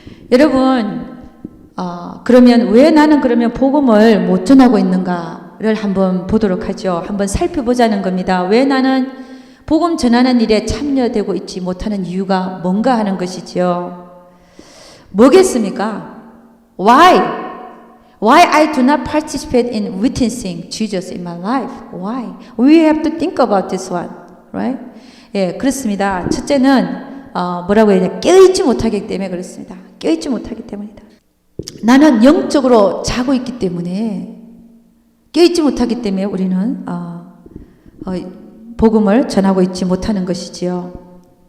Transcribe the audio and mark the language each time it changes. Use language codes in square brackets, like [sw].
[ko] 여러분, 그러면 왜 나는 복음을 못 전하고 있는가? 한번 보도록 하죠. 한번 살펴보자는 겁니다. 왜 나는 복음 전하는 일에 참여되고 있지 못하는 이유가 뭔가 하는 것이지요. 뭐겠습니까? Why? [en] Why I do not participate in witnessing Jesus in my life? Why? We have to think about this one, right? [ko] 예, 그렇습니다. 첫째는 뭐라고 해야 되나? 깨어있지 못하기 때문에 그렇습니다. 깨어있지 못하기 때문이다. 나는 영적으로 자고 있기 때문에 깨어있지 못하기 때문에 우리는 복음을 전하고 있지 못하는 것이지요.